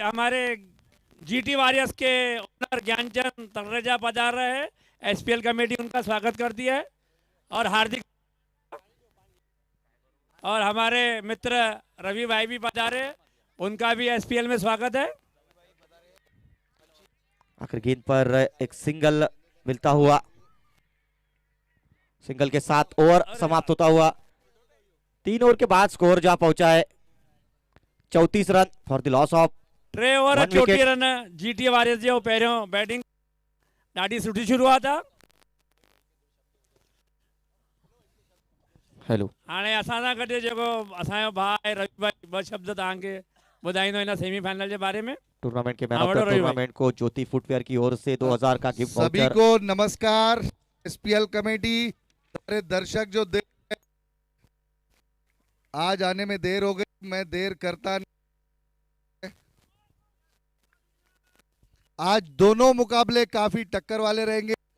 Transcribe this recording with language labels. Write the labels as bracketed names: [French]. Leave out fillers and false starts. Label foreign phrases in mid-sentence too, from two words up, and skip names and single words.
[Hindi] हमारे जीटी वॉरियर्स के ओनर ज्ञानचंद तलरेजा पधार रहे हैं, एसपीएल कमेटी उनका स्वागत करती है और हार्दिक, और हमारे मित्र रवि भाई भी पधारे, उनका भी एसपीएल में स्वागत है। आखिर गेंद पर एक सिंगल मिलता हुआ सिंगल के साथ ओवर समाप्त होता हुआ 3 ओवर के बाद स्कोर जा पहुंचा है 34 रन [English] for the loss of [Hindi] 3 ओवर [English] One 34 wicket. [Sindhi] रन जीटी वॉरियर्स जो पहिरियों बैटिंग ॾाढी सुठी शुरूआत आहे। हेलो हाणे असां सां गॾु जेको असांजो भाउ आहे रवि भाई ॿ शब्द तव्हांखे ॿुधाईंदो हिन सेमीफाइनल जे बारे में। [Hindi] टूर्नामेंट के मैन हाँ, [English] of the [Sindhi] बड़ो रवि भाई। [Hindi] टूर्नामेंट को ज्योति फुटवेयर की ओर से 2000 का गिफ्ट सभी वाउचर। को नमस्कार। एसपीएल कमेटी, सारे दर्शक जो देर आज आने में देर हो गई, मैं देर करता नहीं। आज दोनों मुकाबले काफी टक्कर वाले रहेंगे।